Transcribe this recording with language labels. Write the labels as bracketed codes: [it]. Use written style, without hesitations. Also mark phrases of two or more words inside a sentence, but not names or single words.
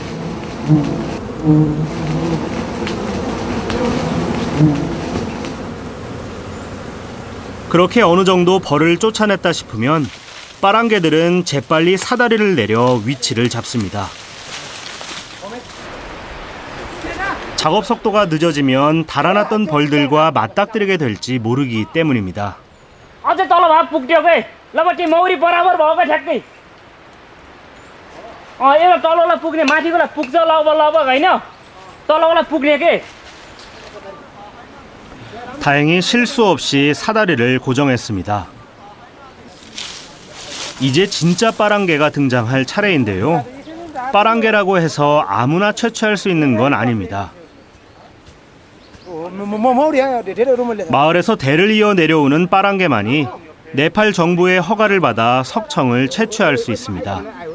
[ko] 그렇게 어느 정도 벌을 쫓아냈다 싶으면 빠랑개들은 재빨리 사다리를 내려 위치를 잡습니다. 작업 속도가 늦어지면 달아났던 벌들과 맞닥뜨리게 될지 모르기 때문입니다. [ne] अझै तल भए पुग्थ्यो के ल ती मौरी बराबर भएको ठ्याक्कै एउटा तललाई पुग्ने माथिकोलाई पुग्छ लगभग होइन तलकोलाई पुग्ने के [ko] 다행히 실수 없이 사다리를 고정했습니다. 이제 진짜 빠랑개가 등장할 차례인데요. 빠랑개라고 해서 아무나 채취할 수 있는 건 아닙니다. 마을에서 대를 이어 내려오는 빠랑개만이 네팔 정부의 허가를 받아 석청을 채취할 수 있습니다.